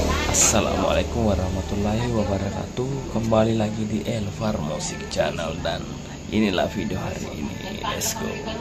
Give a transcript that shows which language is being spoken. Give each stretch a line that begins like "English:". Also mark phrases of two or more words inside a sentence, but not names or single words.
Arabic: السلام عليكم ورحمة الله وبركاته.
Indonesian: Kembali lagi di Elvar Music Channel dan inilah video hari ini.
English: Let's go.